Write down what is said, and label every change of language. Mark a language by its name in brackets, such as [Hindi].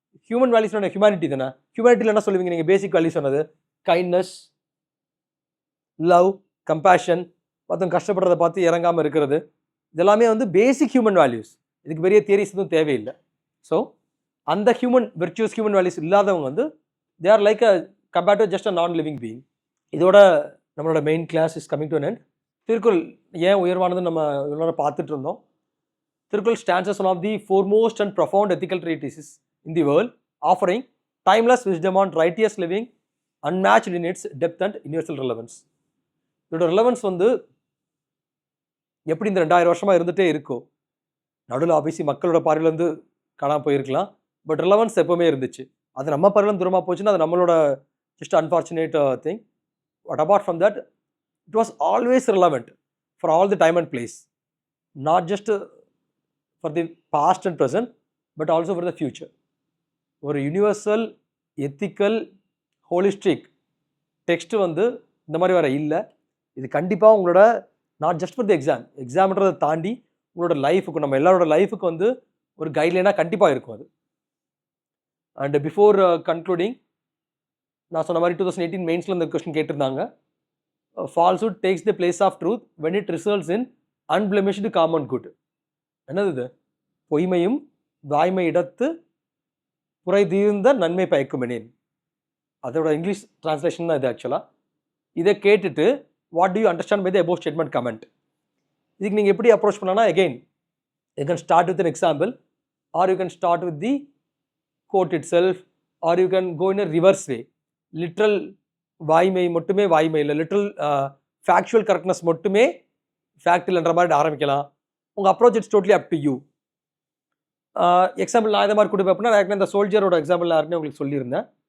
[Tamil] Human values humanity தானே. ஹியூமனிட்டியில் என்ன சொல்லுவீங்க நீங்கள்? பேசிக் வேல்யூஸ் சொன்னது கைண்ட்னஸ், லவ், கம்பேஷன், மற்றவங்க கஷ்டப்படுறதை பார்த்து இறங்காமல் இருக்கிறது, இதெல்லாமே வந்து பேசிக் ஹியூமன் வேல்யூஸ். இதுக்கு பெரிய தியரிஸ் எதுவும் தேவையில்லை. ஸோ அந்த ஹியூமன் விர்ச்சுவஸ் ஹியூமன் வேல்யூஸ் இல்லாதவங்க வந்து [English] They are like a compared to just a non living being. [Tamil] இதோட நம்மளோட [English] Main class is coming to an end. [Tamil] Thirukkural ஏன் உயர்வானது நம்ம இவ்வளோ பார்த்துட்டு இருந்தோம். [English] Tirukkural stands as one of the foremost and profound ethical treatises in the world, offering timeless wisdom on righteous living, unmatched in its depth and universal relevance. [Tamil] இதோட relevance வந்து எப்படி இந்த 2000 வருஷமாக இருந்துகிட்டே இருக்கோ, நடுவில் ஆபியஸ்லி மக்களோட பார்வையிலேருந்து காணாமல் போயிருக்கலாம், பட் ரிலவன்ஸ் எப்போவுமே இருந்துச்சு. அது நம்ம பார்வையிலேருந்து தூரமாக போச்சுன்னா அது நம்மளோட just unfortunate thing. [English] But apart from that it was always relevant for all the time and place, not just for the past and present but also for the future. [Tamil] ஒரு universal ethical holistic text வந்து இந்த மாதிரி வர இல்லை. இது கண்டிப்பாக உங்களோட [English] not just for the [Tamil] எக்ஸாம்ன்றதை தாண்டி உங்களோட லைஃபுக்கு, நம்ம எல்லாரோட லைஃபுக்கு வந்து ஒரு கைட்லைனாக கண்டிப்பாக இருக்கும் அது. [English] and before concluding [Tamil] நான் சொன்ன மாதிரி 2018 மெயின்ஸில் இந்த கொஸ்டின் கேட்டிருந்தாங்க. [English] Falsehood takes the place of truth when it results in unblemished common good. [Tamil] என்னது இது? பொய்மையும் வாய்மை இடத்து புரை தீர்ந்த நன்மை பயக்குமெனேன். அதோட இங்கிலீஷ் டிரான்ஸ்லேஷன் தான் இது ஆக்சுவலாக. இதை கேட்டுட்டு [English] What do you understand by the above statement comment. [Tamil] இதுக்கு நீங்கள் எப்படி அப்ரோச் பண்ணனா, [English] Again you can start with an example or you can start with the quote itself, or you can go in a reverse way. [Tamil] Literal வாய்மை மட்டுமே வாய்மை இல்லை, literal factual correctness மட்டுமே fact இல்லைன்ற மாதிரி ஆரம்பிக்கலாம். உங்கள் approach [English] It's totally up to you. [Tamil] Example நான் இதை மாதிரி கொடுப்பேன் அப்படின்னா, இந்த சோல்ஜரோட எக்ஸாம்பிள் யாருன்னு உங்களுக்கு சொல்லியிருந்தேன்.